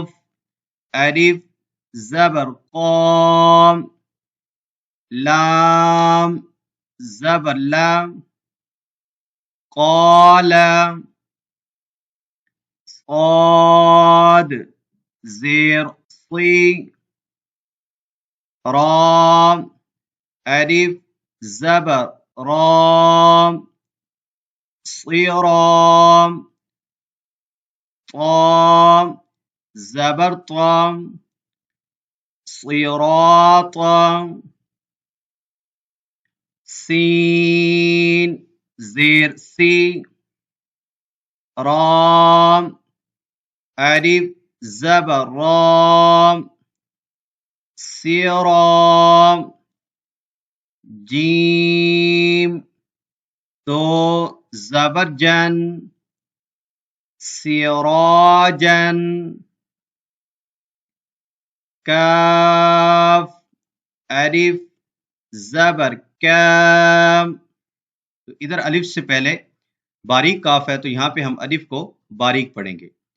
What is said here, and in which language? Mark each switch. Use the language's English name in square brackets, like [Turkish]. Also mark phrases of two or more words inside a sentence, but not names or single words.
[Urdu] قاف الف زبر قام، لام زبر لام، قال، صاد زیر صی، رام الف زبر رام، صيرام، طام زبر طام، صراطا، سين زير سي، رام الف زبر رام، سيرام، جيم دو زبر جن، سراجا، کاف الف زبر کام، تو ادھر الف سے پہلے باریک کاف ہے تو یہاں پہ ہم الف کو باریک پڑھیں گے.